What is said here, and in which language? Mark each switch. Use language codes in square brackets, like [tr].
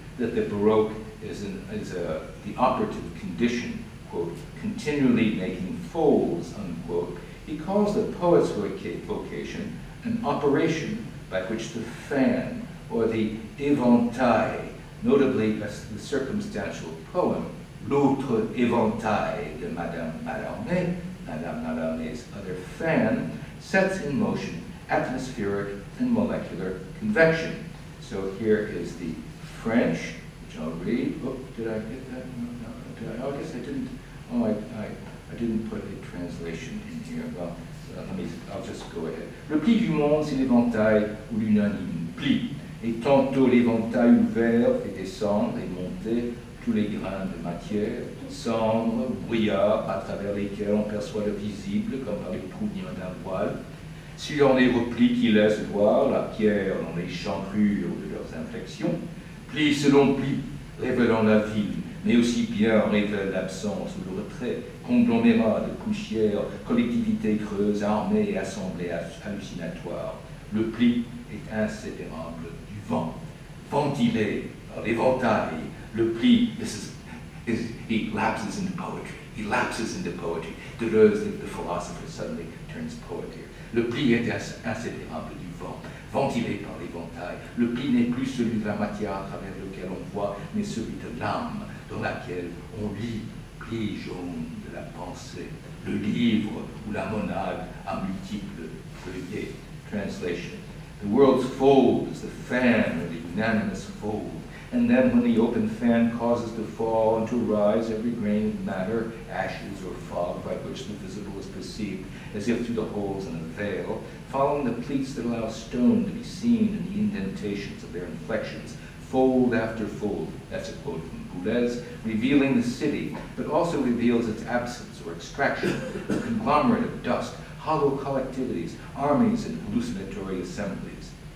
[en] that the Baroque is the operative condition, quote, continually making folds, unquote, he calls the poet's vocation an operation by which the fan, or the éventail, notably the circumstantial poem, L'autre éventail de Madame Mallarmé's other fan, sets in motion atmospheric and molecular convection. So here is the French, which I'll read. Oh, did I get that? No, I guess I didn't. Oh, I didn't put a translation in here. Well, I'll just go ahead. [fr] Le pli du monde, c'est l'éventail ou l'unanime pli. Et tantôt l'éventail ouvert fait descendre et monter tous les grains de matière, cendres, brouillards, à travers lesquels on perçoit le visible comme par les trous d'un voile. Si l'on les replis qui laissent voir la pierre dans les chambrures de leurs inflexions, pli selon pli, révélant la ville mais aussi bien révèle l'absence ou le retrait, conglomérat de poussière, collectivité creuse, armée et assemblée hallucinatoire. Le pli est inséparable du vent, ventilé par l'éventail. Le pli, [en] he lapses into poetry. He lapses into poetry. Deleuze, the philosopher, suddenly turns poet here. [fr] Le pli est inséparable du vent, ventilé par l'éventail. Le pli n'est plus celui de la matière à travers lequel on voit, mais celui de l'âme, dans laquelle on lit, pli jaune de la pensée, le livre ou la monade à multiples feuillets. [en] Translation. The world's fold is the fan or the unanimous fold. And then when the open fan causes to fall and to rise every grain of matter, ashes or fog by which the visible is perceived, as if through the holes in a veil, following the pleats that allow stone to be seen in the indentations of their inflections, fold after fold, that's a quote from Deleuze, revealing the city, but also reveals its absence or extraction, a conglomerate of dust, hollow collectivities, armies and hallucinatory assemblies.